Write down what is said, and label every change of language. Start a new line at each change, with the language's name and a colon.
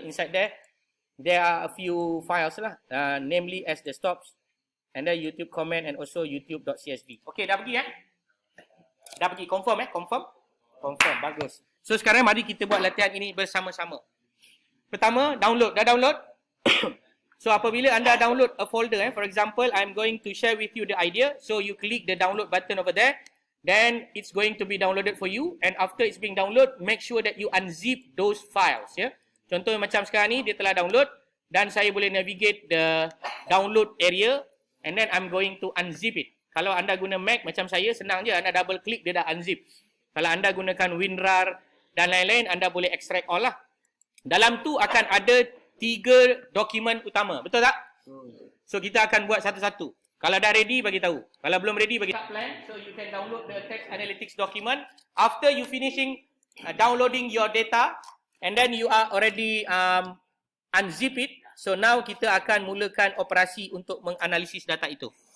English: Inside there are a few files lah. Namely as the stops and then YouTube comment and also youtube.csv.
Malay: Okay, dah pergi Dah pergi. Confirm Confirm. Bagus. So sekarang mari kita buat latihan ini bersama-sama. Pertama, download. Dah download?
English: So
Malay: apabila anda
English: download a folder, for example, I'm going to share with you the idea. So you click the download button over there. Then it's going to be downloaded for you. And after it's being downloaded, make sure that you unzip those files.
Malay: Contoh macam sekarang ni, dia telah download. Dan saya boleh
English: navigate the download area. And then I'm going to unzip it.
Malay: Kalau anda guna Mac macam saya, senang je. Anda double click, dia dah unzip. Kalau anda gunakan WinRAR dan lain-lain, anda boleh extract all lah. Dalam tu akan ada 3 dokumen utama. Betul tak? So kita akan buat satu-satu. Kalau dah ready, bagi tahu. Kalau belum ready, bagi tahu.
English: So you can download the text analytics document. After you finishing downloading your data, and then you are already unzip it.
Malay: So now kita akan mulakan operasi untuk menganalisis data itu.